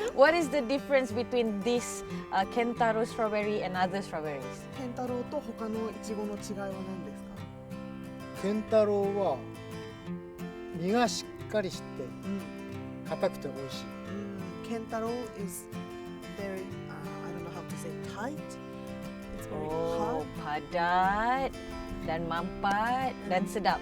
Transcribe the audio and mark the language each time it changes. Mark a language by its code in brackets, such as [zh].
[en] What is the difference between this Kentaro strawberry and other strawberries? [ja] ケンタロウと他のイチゴの違いは何ですか？ケンタロウは実がしっかりして硬くて美味しい。 [en] ケンタロウ is very I don't know how to say tight. It's very Oh, hard. [ms] padat dan mampat dan sedap.